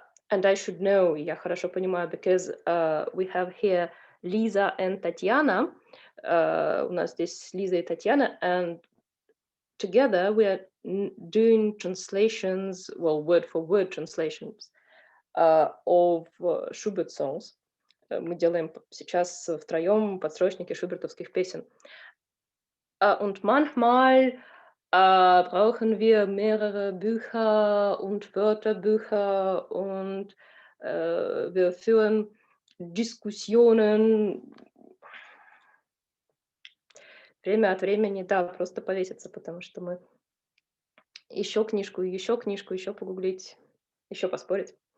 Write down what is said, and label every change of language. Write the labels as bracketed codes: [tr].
[en] And I should know, [ru] я хорошо понимаю, [en] because we have here Lisa and Tatiana. [ru] У нас здесь Лиза и Татьяна, [en] and together we are doing translations, well, word-for-word translations of Schubert songs. [ru] Мы делаем сейчас втроем подстрочники шубертовских песен. [de] Und manchmal brauchen wir mehrere Bücher und Wörterbücher und wir führen Diskussionen. [ru] Время от времени, да, просто повеситься, потому что мы еще книжку, еще погуглить, еще поспорить.